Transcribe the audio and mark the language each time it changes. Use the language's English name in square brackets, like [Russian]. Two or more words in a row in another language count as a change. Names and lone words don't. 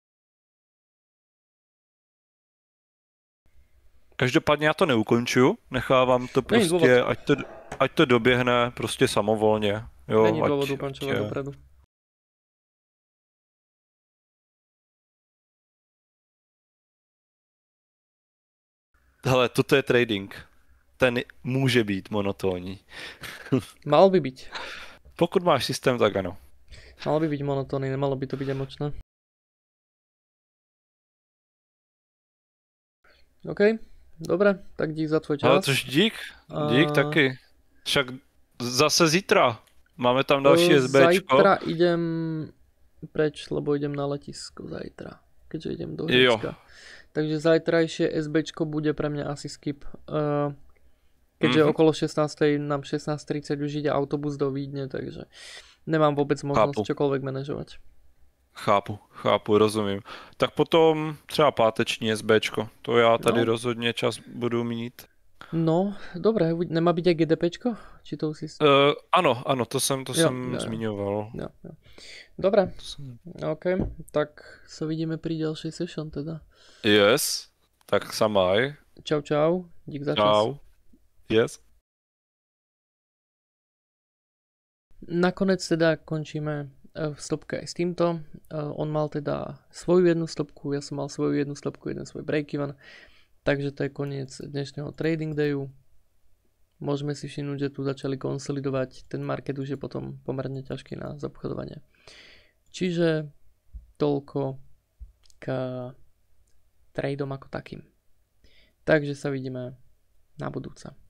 [Czech] Každopádně já to neukončuju, nechávám to prostě, ať to doběhne prostě samovolně. Jo, [Slovak] není dôvod ukončovať dopredu. [Czech] Hele, toto je trading. Ten může být monotónní. [Slovak] Mal by byť. [Czech] Pokud máš systém, tak ano. [Slovak] Mal by byť monotónny, nemalo by to byť emočné. OK, dobre, tak dík za tvoj čas. [Czech] Ale což dík taky. Však zase zítra. Máme tam další SBčko. [Slovak] Zajtra idem preč, lebo idem na letisko zajtra. Keďže idem do Hriecka. Takže zajtrajšie SBčko bude pre mňa asi skip. Keďže okolo 16. nám 16:30 už ide autobus do Vídne, takže nemám vôbec možnosť čokoľvek manažovať. [Czech] Chápu, rozumím. Tak potom třeba páteční SBčko. To já tady rozhodně čas budu mít. [Slovak] No, dobre, nemá byť aj GDPčko? Či to si... [Czech] Ano, to jsem zmiňoval. Jo. [Slovak] Dobre, OK, tak sa vidíme pri ďalšej session teda. Yes, tak samaj. Čau, dík za čas. Čau, yes. Nakonec teda končíme v stopke aj s týmto. On mal teda svoju jednu stopku, ja som mal svoju jednu stopku, jeden svoj break-even. Takže to je koniec dnešného [English] trading dayu. [Slovak] Môžeme si všimnúť, že tu začali konsolidovať. Ten market už je potom pomerne ťažký na zaobchodovanie. Čiže toľko k tradeom ako takým. Takže sa vidíme na budúce.